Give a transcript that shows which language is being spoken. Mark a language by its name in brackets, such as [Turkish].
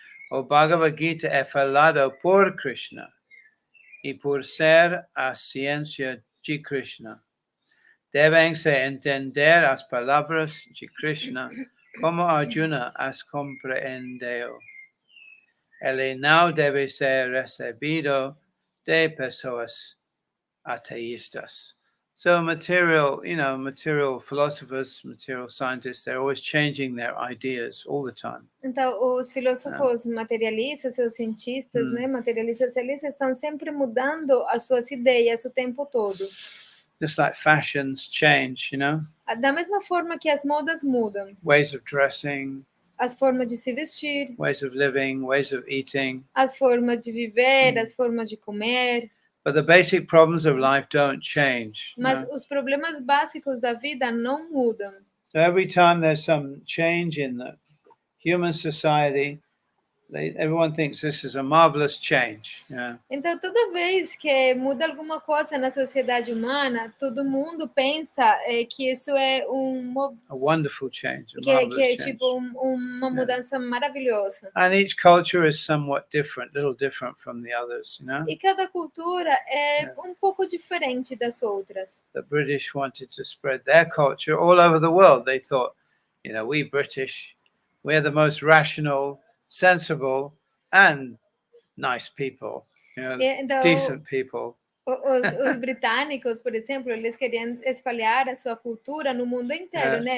[Portuguese] O Bhagavad-Gita é falado por Krishna e por ser a ciência de Krishna. Devem-se entender as palavras de Krishna como Arjuna as compreendeu. Ele não deve ser recebido de pessoas ateístas. [English] So material philosophers, material scientists, they're always changing their ideas all the time. [Portuguese] Então, os filósofos materialistas, os cientistas, né, materialistas, eles estão sempre mudando as suas ideias o tempo todo. [English] Just like fashions change, you know? [Portuguese] Da mesma forma que as modas mudam. [English] Ways of dressing. [Portuguese] As formas de se vestir. [English] Ways of living, ways of eating. [Portuguese] As formas de viver, as formas de comer. [English] But the basic problems of life don't change. [Portuguese] Mas os problemas básicos da vida não mudam. [English] So every time there's some change in the human society, everyone thinks this is a marvelous change. Yeah. [Portuguese] Então, toda vez que muda alguma coisa na sociedade humana, todo mundo pensa que isso é [English] a wonderful change, a [Portuguese] que é [English] change. [Portuguese] Tipo uma mudança maravilhosa. [English] And each culture is somewhat different, little different from the others, you know. [Portuguese] E cada cultura é um pouco diferente das outras. [English] The British wanted to spread their culture all over the world. They thought, you know, we British, we're the most rational, sensible and nice people, you know, então, decent people. [Portuguese] Os britânicos, por exemplo, eles queriam espalhar a sua cultura no mundo inteiro, né?